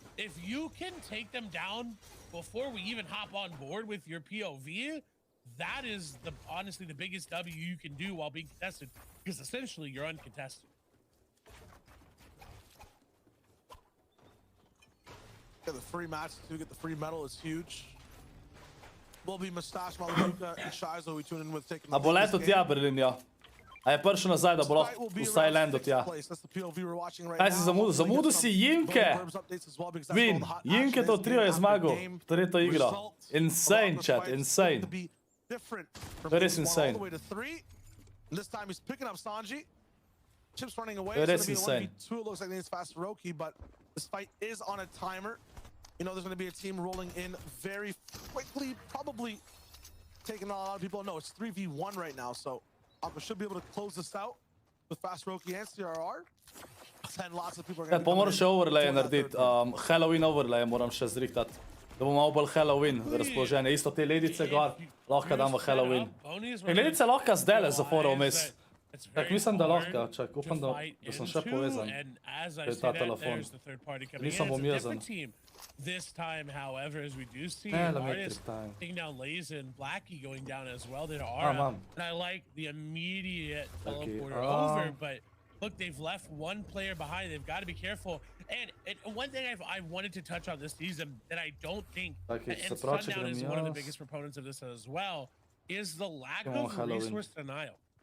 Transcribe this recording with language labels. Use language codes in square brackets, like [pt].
[en] If you can take them down before we even hop on board with your POV, that is honestly the biggest W you can do while being contested, because essentially you're uncontested. Get the free match to get the free medal is huge. Will be Mustache, Malabuka, and Shizo we tune in with taking [sl] A bo leto tja, Berlinja. A je prišel nazaj, da bo lahko vsaj lendo tja. Kaj si zamudil? Zamudil si Jinke! Win! Jinke to trio je zmagal. Tretjo igro. Insane, chat, insane. [en] That is insane. This time he's picking up Sanji. Chips running away. That is insane. It looks like it's fast Roki, but this fight is on a timer. You know, there's going to be a team rolling in very quickly, probably taking a lot of people. No, it's 3v1 right now, so Aqua should be able to close this out with fast Roki and CRR. And lots of people are going to [sl] pa moram še overlay narediti. Halloween overlay moram še zrihtati. Da bomo malo bolj Halloween razpoloženje. Isto te ledice gor, lahko dam v Halloween. Ledice lahko zdajle zaforal vmes. Tak mislim, da lahko. Čak, upam, da sem še povezan. To je ta telefon. Nisem pomirzen. [en] This time, however, as we do see artists taking down Laze and Blackie going down as well, there are. And I like the immediate teleporter over, but look, they've left one player behind. They've got to be careful. And one thing I wanted to touch on this season that I don't think, and Sundown is one of the biggest proponents of this as well, is the lack of resource denial.